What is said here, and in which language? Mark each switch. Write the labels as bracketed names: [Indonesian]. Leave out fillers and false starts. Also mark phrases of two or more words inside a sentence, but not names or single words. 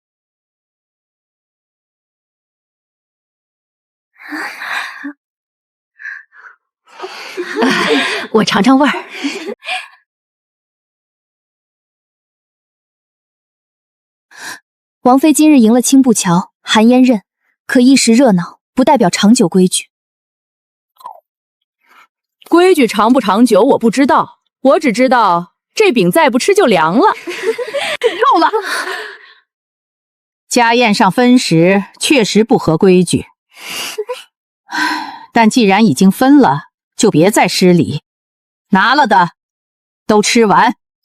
[Chinese] 我嘗嘗味兒。王妃今日贏了青布橋，韓嫣認，可一時熱鬧，不代表長久規矩。規矩長不長久我不知道，我只知道这饼再不吃就凉了。够了！家宴上分食确實不合規矩，但既然已經分了，就別再失禮。拿了的都吃完。